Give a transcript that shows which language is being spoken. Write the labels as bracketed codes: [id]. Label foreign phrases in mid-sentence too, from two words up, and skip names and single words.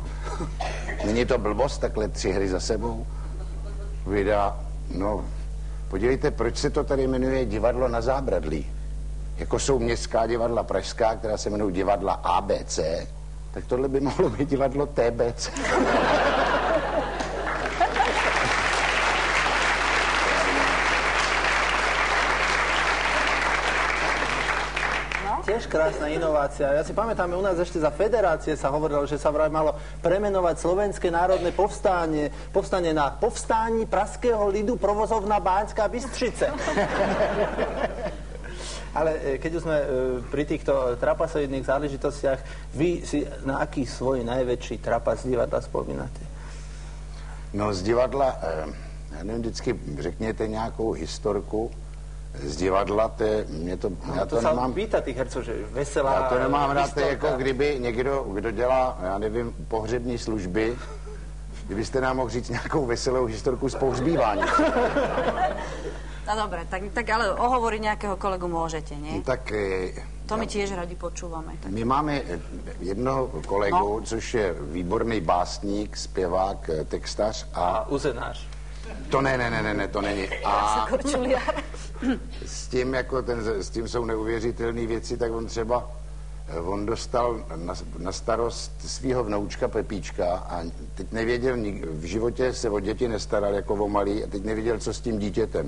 [cs] Není to blbost, takhle 3 hry za sebou? Vydá, no, podívejte, proč se to tady jmenuje Divadlo na Zábradlí? Jako jsou městská divadla pražská, která se jmenují divadla ABC, tak tohle by mohlo být divadlo TBC. [sk] Tiež krásna inovácia. Ja si pamätám, u nás ešte za federácie sa hovorilo, že sa vraj malo premenovať Slovenské národné povstanie na [cs] Povstání pražského lidu provozovna [sk] Baňská Bystrica. Ale keď už sme pri týchto trapasoidných záležitostiach, vy si na aký svoj najväčší trapas z divadla spomínate? [cs] No z divadla, já nevím, vždycky řekněte nějakou historku z divadla, já to nemám... [sk] pýta tých hercov, že veselá... [cs] Já to nemám rád, jako kdyby někdo, kdo dělá, já nevím, pohřební služby, kdybyste nám mohl říct nějakou veselou historku z pohřbívání. [sk] No dobre, tak ale ohovoriť nejakého kolegu môžete, nie? Tak... To my tiež radi počúvame. Tak. [cs] My máme jednoho kolegu, což je výborný básník, zpěvák, textař a... Uzenář. To ne, to není. A s tím jsou neuvěřitelné věci, tak on dostal na starost svého vnoučka Pepíčka a teď nevěděl, v životě se o děti nestaral jako o malý a teď nevěděl, co s tím dítětem.